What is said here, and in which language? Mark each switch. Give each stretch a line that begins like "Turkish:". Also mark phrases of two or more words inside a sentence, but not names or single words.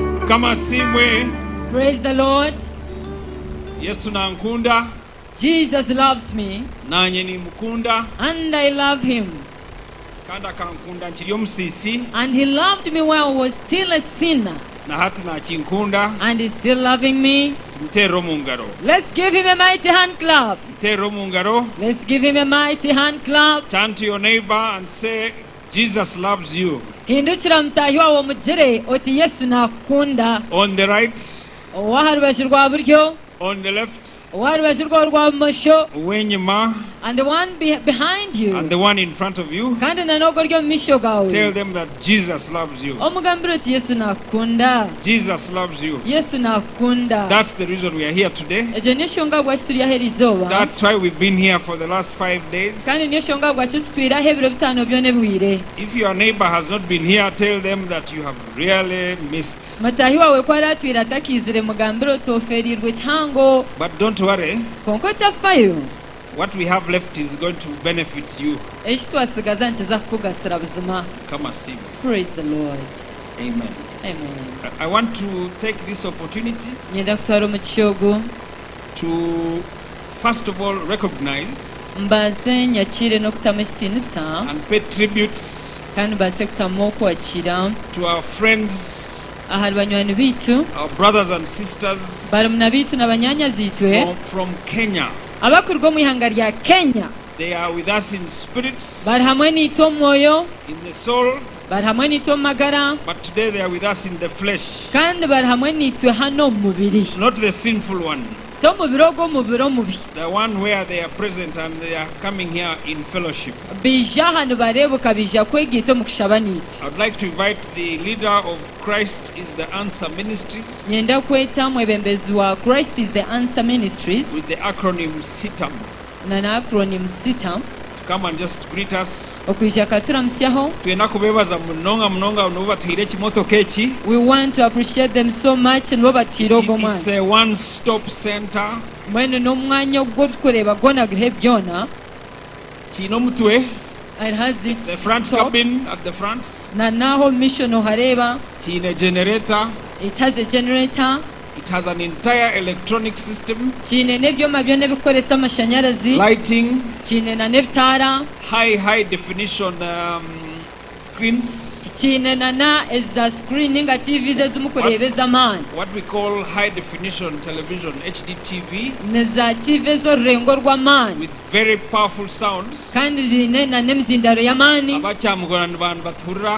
Nyankole: Mukama simwe.
English: Praise the Lord.
Nyankole: Yesu nankunda.
English: Jesus loves me.
Nyankole: Nanye ni mukunda.
English: And I love him.
Nyankole: Kanda kankunda nchiri omusisi.
English: And he loved me when I was still a sinner.
Nyankole: Na hati nachinkunda.
English: And he's still loving me.
Nyankole: Mtero mungaro.
English: Let's give him a mighty hand clap.
Nyankole: Mtero mungaro.
English: Let's give him a mighty hand clap. Turn to your neighbor and say, Jesus loves you.
Nyankole: Hindukira mutahi wawe mugire oti Yesu nakunda.
English: On the right.
Nyankole: Owaharubashu rwa buryo.
English: On the left.
Nyankole: Owaharubashu rwa bumosho. Wenyuma.
English: And the one behind you. And the one in front of you.
Nyankole: Kandi nanogo ryo misho gawe.
English: Tell them that Jesus loves you.
Nyankole: Omugambira oti Yesu nakunda.
English: Jesus loves you.
Nyankole: Yesu nakunda.
English: That's the reason we are here today.
Nyankole: Ejo nishonga bwacu turi ahera izoba.
English: That's why we've been here for the last 5 days.
Nyankole: Kandi nishonga bwacu tutwira ahebiro bitano byone bwire.
English: If your neighbor has not been here, tell them that you have really missed.
Nyankole: Matahi wawe ko aratwira atakizire mugambira otoferirwe cyango.
English: But don't worry.
Nyankole: Konko tafayo.
English: What we have left is going to benefit you.
Nyankole: Ekitwasigaza nkiza kukugasira buzima.
English: Come and see me. Praise the Lord. Amen. Amen. I want to take this opportunity
Nyankole: Nyenda kutwara omukyogo
English: to first of all recognize
Nyankole: mbaze nyakire n'okutamu ekitiinisa
English: and pay tribute
Nyankole: kandi mbaze kutamu okwakira
English: to our friends,
Nyankole: ahari banywani biitu
English: our brothers and sisters
Nyankole: barumuna biitu na banyanya ziitwe
English: from Kenya.
Nyankole: abakuruga omu ihanga rya Kenya
English: They are with us in spirit,
Nyankole: bari hamwe niitwe omu mwoyo
English: in the soul,
Nyankole: bari hamwe niitwe omu magara
English: but today they are with us in the flesh.
Nyankole: kandi bari hamwe niitwe hano omu mubiri
English: Not the sinful one,
Nyankole: tomubiri ogwo omubiri omubi
English: the one where they are present and they are coming here in fellowship.
Nyankole: bija hano barebuka bija kwegiita omu kushaba niitu
English: I'd like to invite the leader of Christ is the Answer Ministries
Nyankole: nyenda kweta mwebembezi wa Christ is the Answer Ministries
English: with the acronym SITAM
Nyankole: na acronym SITAM
English: to come and just greet us.
Nyankole: okwija katuramusyaho. Tuyina kubebaza munonga nubo batuhire ekimotoka eki.
English: We want to appreciate them so much and
Nyankole: bobatiira ogwo
English: It's
Nyankole: mwana
English: a one-stop center.
Nyankole: mwene n'omwanya ogwo tukureeba gwonagiriho byona. Kiina omutwe,
English: It has the its front top cabin at the front.
Nyankole: na naho mission ohareeba. Kiina generator.
English: It has a generator. It has an entire electronic system.
Nyankole: Kiine n'ebyoma byona ebikoresa amashanyarazi.
English: Lighting.
Nyankole: Kiine na n'ebitaara.
English: High definition screens.
Nyankole: Kiine na eza screen nga TVs ezimu kureebeza amaani.
English: What we call high definition television, HDTV,
Nyankole: neza TV ez'orurengo rw'amaani
English: with very powerful sounds.
Nyankole: kandi riine na n'emizindaro y'amaani. Abakyamugora nibantu batuhurira.